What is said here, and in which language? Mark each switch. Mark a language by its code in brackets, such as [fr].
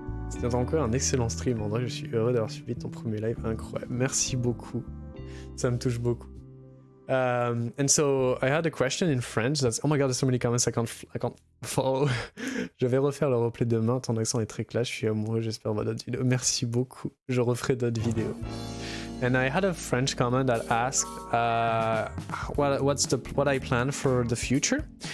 [fr] C'était encore un excellent stream. André, je suis heureux d'avoir suivi ton premier live. Incroyable. Merci beaucoup. Ça me touche beaucoup. [en] And so I had a question in French that's, oh my god, there's so many comments I can't follow. [fr] Je vais refaire le replay demain, ton accent est très classe, je suis amoureux, j'espère voir d'autres vidéos. Merci beaucoup, je referai d'autres vidéos. [en] And I had a French comment that asked what I plan for the future.